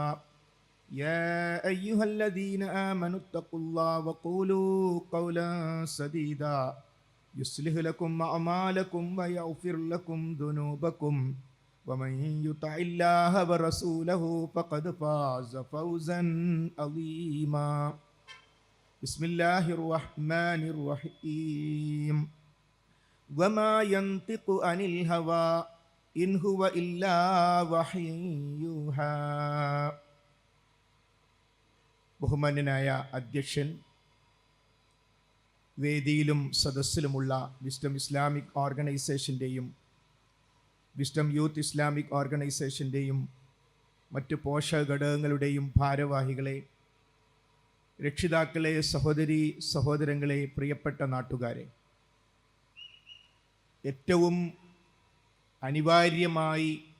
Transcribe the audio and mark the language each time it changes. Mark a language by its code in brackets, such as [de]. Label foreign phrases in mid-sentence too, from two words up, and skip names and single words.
[ar] يا أيها الذين آمنوا اتقوا الله وقولوا قولا سديدا يصلح لكم أعمالكم ويغفر لكم ذنوبكم ومن يطع الله ورسوله فقد فاز فوزا عظيما. بسم الله الرحمن الرحيم. وما ينطق عن الهوى إن هو إلا وحي يوحى. [ml] ബഹുമാന്യനായ അധ്യക്ഷൻ, വേദിയിലും സദസ്സിലുമുള്ള വിസ്ഡം ഇസ്ലാമിക് ഓർഗനൈസേഷൻ്റെയും വിസ്ഡം യൂത്ത് ഇസ്ലാമിക് ഓർഗനൈസേഷൻ്റെയും മറ്റ് പോഷക ഘടകങ്ങളുടെയും ഭാരവാഹികളെ, രക്ഷിതാക്കളെ, സഹോദരീ സഹോദരങ്ങളെ, പ്രിയപ്പെട്ട നാട്ടുകാരെ, ഏറ്റവും അനിവാര്യമായി